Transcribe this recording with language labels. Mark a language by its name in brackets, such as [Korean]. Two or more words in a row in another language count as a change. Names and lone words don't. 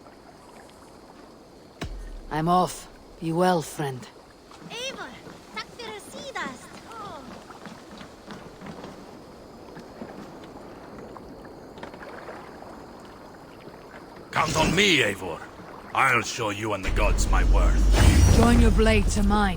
[English] I'm off. Be well, friend. [Icelandic] Eivor, tack fyrir síðast. [English] Count on me, Eivor. I'll show you and the gods my worth. Join your blade to mine.